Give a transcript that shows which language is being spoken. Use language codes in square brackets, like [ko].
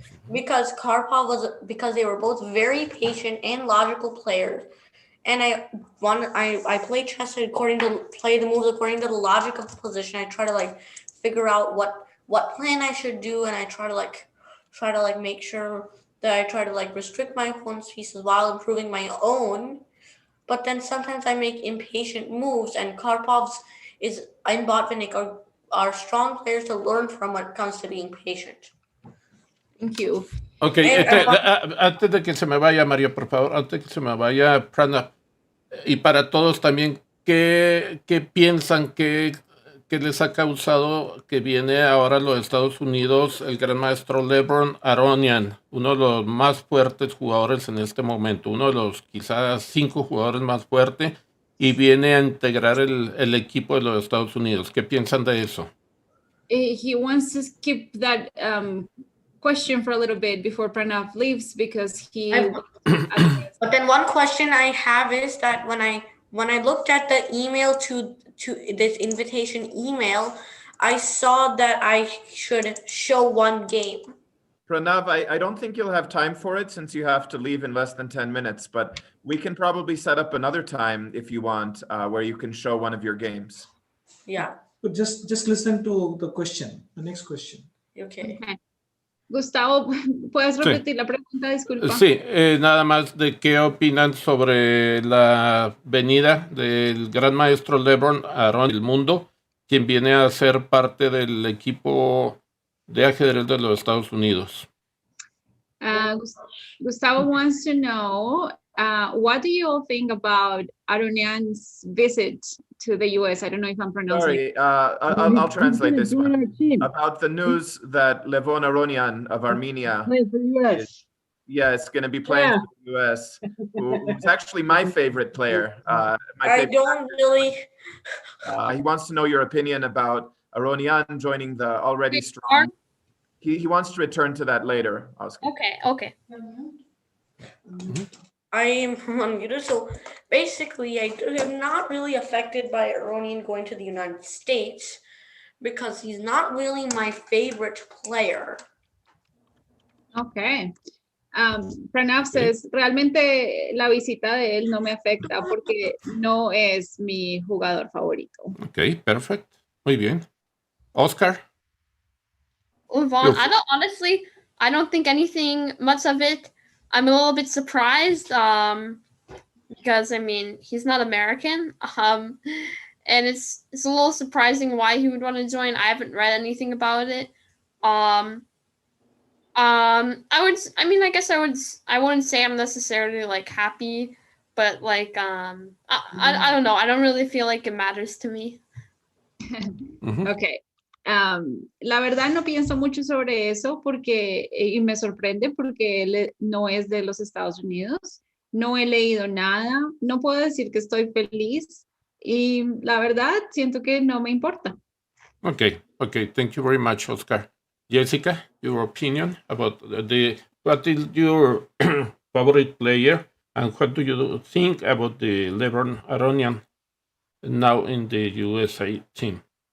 [en] Because because they were both very patient and logical players, and I play chess play the moves according to the logic of the position. I try to figure out what plan I should do, and I try to make sure that I try to restrict my opponent's pieces while improving my own. But then sometimes I make impatient moves, and Karpov's and Botvinnik are strong players to learn from when it comes to being patient. Thank you. [es] Ok, antes de que se me vaya, Mario, por favor, antes de que se me vaya, Pranav, y para todos también, ¿qué piensan que les ha causado que viene ahora a los Estados Unidos el gran maestro LeBron Aronian, uno de los más fuertes jugadores en este momento, uno de los quizás 5 jugadores más fuertes, y viene a integrar el equipo de los Estados Unidos? ¿Qué piensan de eso? [en] He wants to skip that question for a little bit before Pranav leaves because But then one question I have is that when I looked at the email to this invitation email, I saw that I should show one game. Pranav, I don't think you'll have time for it since you have to leave in less than 10 minutes, but we can probably set up another time if you want, where you can show one of your games. Yeah. But just listen to the question, the next question. Okay. [es] Gustavo, ¿puedes repetir la pregunta? Disculpa. Sí, nada más de qué opinan sobre la venida del gran maestro LeBron Aronian del mundo, quien viene a ser parte del equipo de ajedrez de los Estados Unidos. [en] Gustavo wants to know, what do you all think about Aronian's visit to the US? I don't know if I'm pronouncing it. Sorry, I'll translate this one. About the news that Levon Aronian of Armenia is going to be playing for the US, who's actually my favorite player. He wants to know your opinion about Aronian joining the already strong. He wants to return to that later, Oscar. Okay. I am unmuted. So basically, I am not really affected by Aronian going to the United States because he's not really my favorite player. Okay. [es] Pranav says, realmente la visita de él no me afecta porque no es mi jugador favorito. Ok, perfecto. Muy bien. Oscar? [en] Vaughn, I don't think anything much of it. I'm a little bit surprised because he's not American, and it's a little surprising why he would want to join. I haven't read anything about it. I wouldn't say I'm necessarily happy, but I don't know. I don't really feel like it matters to me. Okay. [es] La verdad no pienso mucho sobre eso y me sorprende porque él no es de los Estados Unidos, no he leído nada, no puedo decir que estoy feliz y la verdad siento que no me importa. [en] Okay, thank you very much, Oscar. Jessica, your opinion about what is your favorite player and what do you think about the LeBron Aronian now in the USA team?